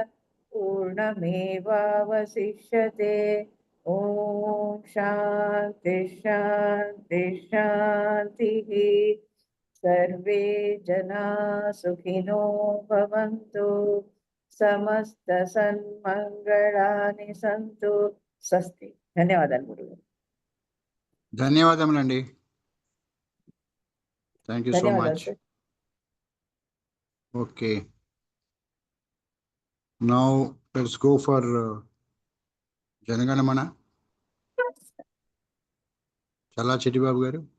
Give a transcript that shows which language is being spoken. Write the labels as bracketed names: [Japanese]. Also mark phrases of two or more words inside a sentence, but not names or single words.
[Sanskrit] पूर्णमेवावशिष्यते ॐ शान्ति शान्ति शान्तिः सर्वे जना सुखिनो भवन्तु समस्त सन्मंगलानि सन्तु स्वस्ति [Telugu] ధన్యవాదాలు గురువు ధన్యవాదములండి. [English] Thank you so [Telugu] ధన్యవాదాలు [English] much. [Telugu] సార్ [English] Okay. Now let's go for Janaganamana. [Telugu] చాలా చిట్టిబాబు గారు.